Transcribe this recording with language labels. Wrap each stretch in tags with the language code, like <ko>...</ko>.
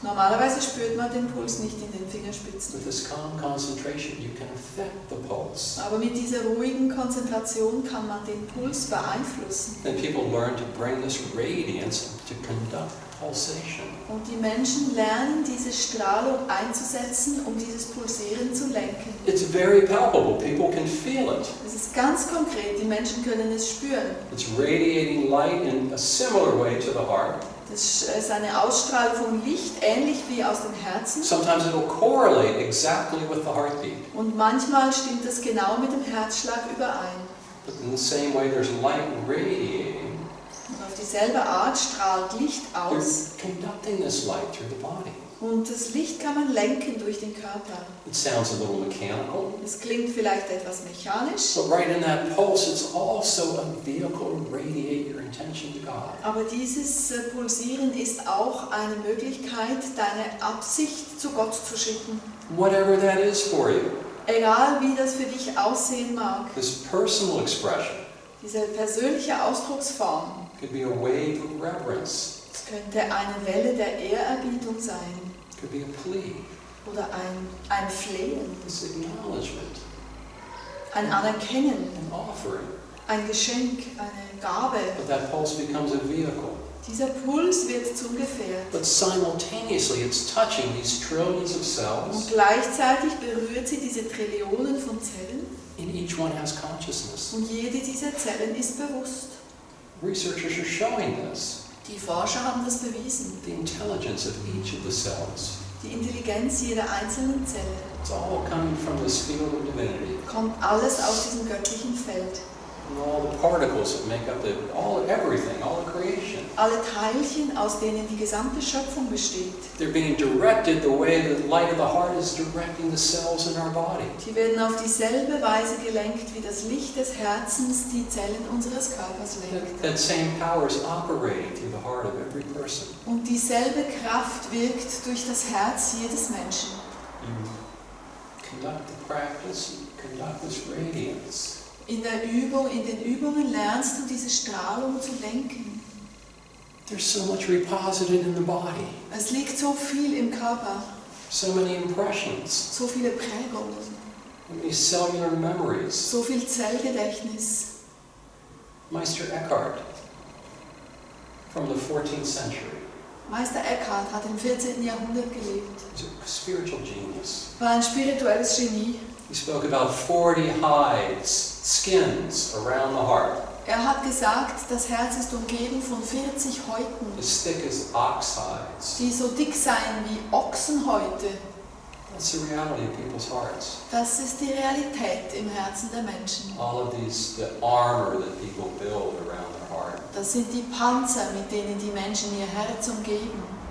<de>Normalerweise spürt man den Puls nicht in den Fingerspitzen.</de> <en>With this calm concentration, you can affect the pulse.</en> <de>Aber mit dieser ruhigen Konzentration kann man den Puls beeinflussen.</de> <en>Then people learn to bring this radiance to conduct pulsation.</en> <de>Und die Menschen lernen, diese Strahlung einzusetzen, um dieses Pulsieren zu lenken.</de> <en>It's very palpable. People can feel it.</en> <de>Es ist ganz konkret, die Menschen können es spüren.</de> <en>It's radiating light in a similar way to the heart.</en> <de>Das ist eine Ausstrahlung von Licht, ähnlich wie aus dem Herzen.</de> <en>Sometimes it'll correlate exactly with the heartbeat.</en> <de>Und manchmal stimmt das genau mit dem Herzschlag überein.</de> <en>But in the same way there's light radiating,</en> <de>Und auf dieselbe Art strahlt Licht aus.</de> <en>they're conducting this light through the body.</en> <de>Und das Licht kann man lenken durch den Körper.</de> <en>It sounds a little mechanical,</en> <de>Es klingt vielleicht etwas mechanisch,</de> <en>but right in that pulse it's also a vehicle to radiate your intention to God.</en> <de>aber dieses Pulsieren ist auch eine Möglichkeit, deine Absicht zu Gott zu schicken.</de> <en>Whatever that is for you,</en> <de>Egal wie das für dich aussehen mag.</de> <en>this personal expression</en> <de>Diese persönliche Ausdrucksform,</de> <en>could be a wave of reverence,</en> <de>es könnte eine Welle der Ehrerbietung sein</de> <en>could be a plea,</en> <de>oder ein Flehen,</de> <en>this acknowledgement,</en> <de>ein Anerkennen,</de> <en>an offering.</en> <de>ein Geschenk, eine Gabe.</de> <en>But that pulse becomes a vehicle.</en> <de>Dieser Puls wird zum Gefährt.</de> <en>But simultaneously it's touching these trillions of</en> <de>Und</de> <en>cells.</en> <de>gleichzeitig berührt sie diese Trillionen von Zellen,</de> <en>And each one has consciousness.</en> <de>und jede dieser Zellen ist bewusst.</de> <en>Researchers are showing this.</en> <de>Die Forscher haben das bewiesen.</de> <en>The intelligence of each of the cells.</en> <de>Die Intelligenz jeder einzelnen Zelle</de> <en>It's all coming from this field of divinity.</en> <de>kommt alles aus diesem göttlichen Feld.</de> <en>And all the particles that make up everything, all the creation.</en> <de>Alle Teilchen, aus denen die gesamte Schöpfung besteht.</de> <en>They're being directed the way the light of the heart is directing the cells in our body.</en> <de>Die werden auf dieselbe Weise gelenkt, wie das Licht des Herzens die Zellen unseres Körpers lenkt.</de> <en>That same power is operating through the heart of every person.</en> <de>Und dieselbe Kraft wirkt durch das Herz jedes Menschen.</de> <en>You conduct the practice, you conduct this radiance.</en> <de>In den Übungen lernst du diese Strahlung zu lenken.</de> <en>There's so much reposited in the body.</en> <de>Es liegt so viel im Körper,</de> <en>So many impressions.</en> <de>so viele Prägungen,</de> <en>So many cellular memories.</en> <de>so viel Zellgedächtnis.</de> <en>Meister Eckhart, from the 14th century,</en> <de>Meister Eckhart hat im 14. Jahrhundert gelebt,</de> <en>was a spiritual genius.</en> <de>war ein spirituelles Genie.</de> <en>He spoke about 40 hides, skins around the heart,</en> <de>Er hat gesagt, das Herz ist umgeben von 40 Häuten,</de> <en>as thick as ox hides.</en> <de>die so dick seien wie Ochsenhäute.</de> <en>That's the reality of people's hearts.</en> <de>Das ist die Realität im Herzen der Menschen.</de> <en>All of these, the armor that people build around their heart.</en> <de>Das sind die Panzer, mit denen die Menschen ihr Herz umgeben.</de>